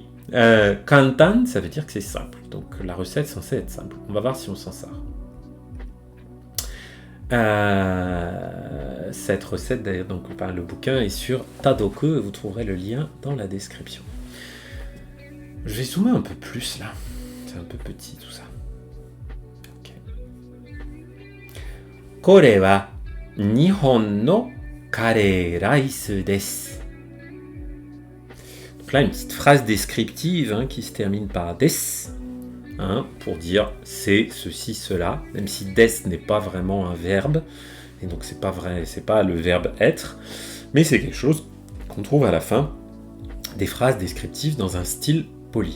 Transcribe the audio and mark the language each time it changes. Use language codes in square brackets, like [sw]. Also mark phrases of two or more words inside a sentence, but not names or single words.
[fr] Kantan, ça veut dire que c'est simple. Donc la recette est censée être simple. On va voir si on s'en sort. Cette recette, d'ailleurs, donc le bouquin est sur Tadoku. Vous trouverez le lien dans la description. Je vais zoomer un peu plus là. C'est un peu petit tout ça. Ok. [ja] これは日本のカレーライスです. [fr] Donc là, une petite phrase descriptive qui se termine par des, pour dire c'est ceci, cela, même si des n'est pas vraiment un verbe, et donc c'est pas le verbe être, mais c'est quelque chose qu'on trouve à la fin des phrases descriptives dans un style poli.